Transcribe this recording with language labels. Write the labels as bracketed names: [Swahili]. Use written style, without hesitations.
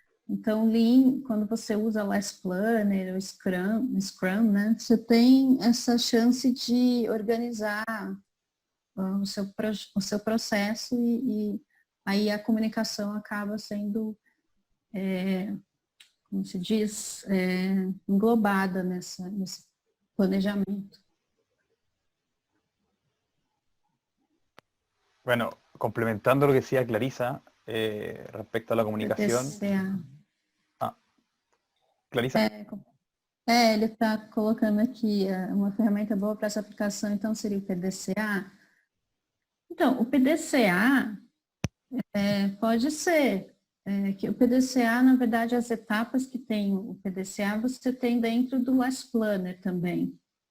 [Portuguese] Então, Lean, quando você usa Less Planner ou Scrum, né, você tem essa chance de organizar o seu processo e aí a comunicação acaba sendo, como se diz, englobada nesse planejamento. [Spanish] Bueno, complementando lo que decía Clarisa respecto a la comunicación. Clarisa? [Portuguese] Ele está colocando aqui uma ferramenta boa para essa aplicação, então seria o PDCA. Então, o PDCA pode ser que o PDCA, na verdade, as etapas que tem o PDCA, você tem dentro do Less Planner também.